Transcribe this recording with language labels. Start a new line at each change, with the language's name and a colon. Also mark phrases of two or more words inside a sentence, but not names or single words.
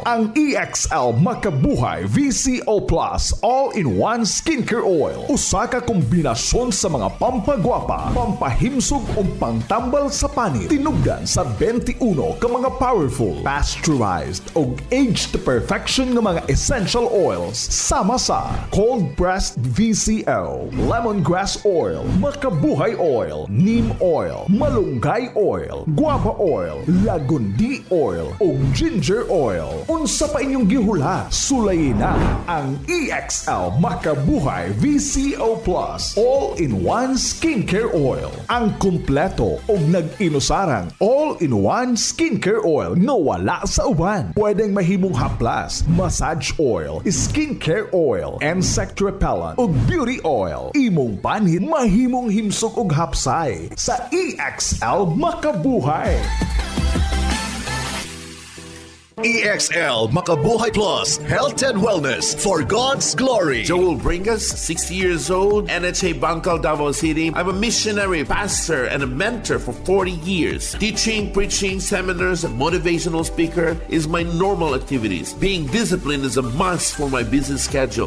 Cebuano: Ang EXL Makabuhay VCL Plus All-in-One Skincare Oil, usa ka kombinasyon sa mga pampagwapa, pampahimsog o pangtambal sa panit. Tinugdan sa 21 ka mga powerful, pasteurized o
English: aged to perfection
Cebuano: ng mga
English: essential oils
Cebuano: sama sa
English: cold pressed VCL, lemongrass oil, Makabuhay oil, neem oil, malunggay oil, guava oil, lagundi oil
Cebuano: o
English: ginger oil.
Cebuano: Unsa pa inyong gihula? Sulayin na ang EXL Makabuhay VCO Plus All-in-One Skincare Oil. Ang kumpleto o nag-inusarang
English: all-in-one skincare oil
Cebuano: na wala sa uban. Pwedeng mahimong haplas,
English: massage oil, skincare oil,
Cebuano: insect
English: insect repellent
Cebuano: ug beauty oil. Imong panhit mahimong himsog og hapsay sa EXL Makabuhay. EXL Makabuhay Plus,
English: Health and Wellness for God's Glory. Joel Bringas, 60 years old, NHA Bangkal, Davao City. I'm a missionary, pastor, and a mentor for 40 years. Teaching, preaching, seminars, and motivational speaker is my normal activities. Being disciplined is a must for my busy schedule.